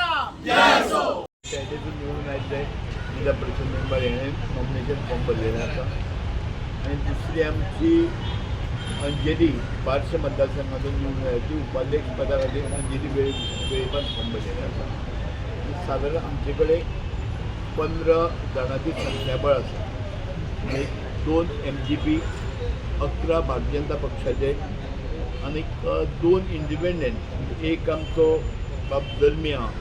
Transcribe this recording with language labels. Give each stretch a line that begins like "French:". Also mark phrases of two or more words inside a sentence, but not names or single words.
Marathi: त्याच्यातून निवडून आले जिल्हा परिषद मेंबर येणे नॉमिनेशन फॉर्म भरलेला आता आणि दुसरी आमची अंजली बार्श मतदारसंघातून निवडून आली उपाध्यक्ष पदाखाली अंजली वेळेपार फॉर्म
Konkani: भरलेला आसा
Marathi: साधारण आमचेकडे 15 जणांची संख्याबळ आसा म्हणजे 2 MGP 11 भारतीय जनता पक्षाचे आणि 2 इंडिपेंडंट एक आमचो बाब दरमिया